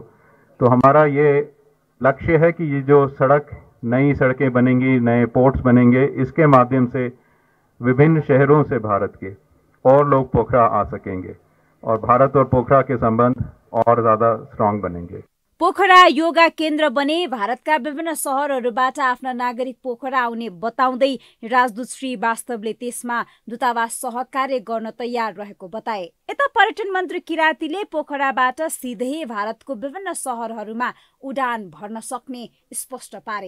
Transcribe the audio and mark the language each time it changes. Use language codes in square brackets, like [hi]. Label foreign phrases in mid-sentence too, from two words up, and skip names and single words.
[hi] तो हमारा ये लक्ष्य है कि ये जो सड़क, नई सड़कें बनेंगी, नए पोर्ट्स बनेंगे, इसके माध्यम से विभिन्न शहरों से भारत के और लोग पोखरा आ सकेंगे और भारत और पोखरा के संबंध और ज्यादा स्ट्रांग बनेंगे। [ne] पोखरा योगा केन्द्र बने भारतका विभिन्न शहरहरूबाट आफ्ना नागरिक पोखरा आउने बताउँदै राजदूत श्री वास्तवले त्यसमा दूतावास सहकार्य गर्न तयार रहेको बताए। यता पर्यटन मन्त्री किरातीले पोखराबाट सिधै भारतको विभिन्न शहरहरूमा उडान भर्न सक्ने स्पष्ट पारे।